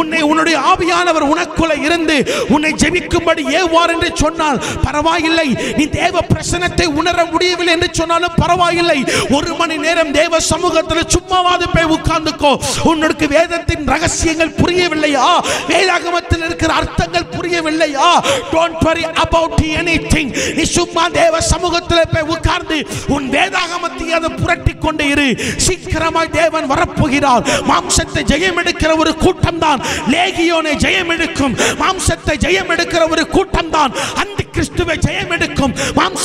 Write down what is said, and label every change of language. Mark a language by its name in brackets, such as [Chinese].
[Tamil] உன்னுடைய ஆவியானவர் உனக்குள்ளே இருந்து உன்னை ஜெபிக்கும்படி ஏவார் என்று சொன்னால் பரவாயில்லை. நீ தேவ பிரசன்னத்தை உணர முடியவில்லை என்று சொன்னாலும் பரவாயில்லை. 1 மணி நேரம் தேவ சமூகத்தில் சும்மாவாது போய் உட்கார்ந்துக்கோ. உன்னுடைய வேதத்தின் ரகசியங்கள் புரியவில்லையா? வேதாகமத்தில் இருக்கிற அர்த்தங்கள் புரியவில்லையா? [English] Don't worry about anything. [Tamil] நீ சும்மா தேவ சமூகத்தில் போய் உட்கார்ந்து உன் வேதாகமத்தை அதை புரட்டி கொண்டே இரு. சீக்கிரமாய் தேவன் வரப்போகிறார். மாம்சத்தை ஜெயம் எடுக்கிற ஒரு கூட்டம் தான் லேகியோனை ஜெயம் எடுக்கும். மாம்சத்தை ஜெயம் எடுக்கிற ஒரு கூட்டம் தான் அந்த கிறிஸ்துவை ஜெயம் எடுக்கும். மாம்ச